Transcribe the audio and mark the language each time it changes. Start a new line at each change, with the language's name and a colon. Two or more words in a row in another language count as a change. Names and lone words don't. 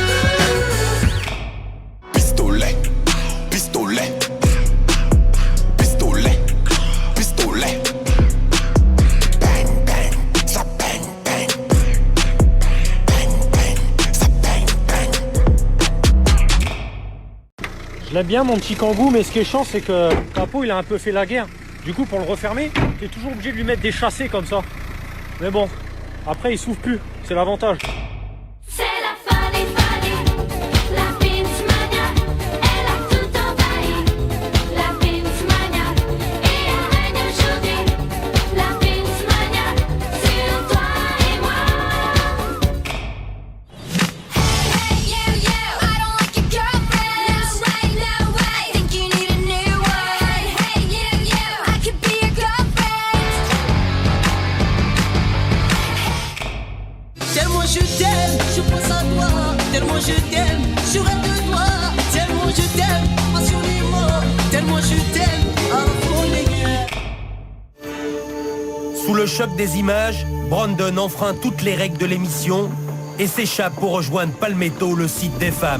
French: Pistolet, pistolet, pistolet, pistolet. Bang, bang, ça bang, bang. Bang, bang, ça bang, bang. Je l'aime bien mon petit kangou, mais ce qui est chiant c'est que Capo il a un peu fait la guerre. Du coup pour le refermer, t'es toujours obligé de lui mettre des chassés comme ça. Mais bon, après il souffle plus, c'est l'avantage. C'est la folie, folie, la Vince-mania, elle a tout envahi. La Vince-mania, et elle règne aujourd'hui. La Vince-mania, sur toi et moi.
English: Hey, you, I don't like your girlfriend. No way, think you need a new one. Hey, you, I could be your girlfriend.
French: Tellement je t'aime, je pense à toi. Tellement je t'aime, je rêve de toi. Tellement je t'aime, passionnément. Tellement je t'aime, à la folie. Sous le choc des images, Brandon enfreint toutes les règles de l'émission et s'échappe pour rejoindre Palmetto, le site des femmes.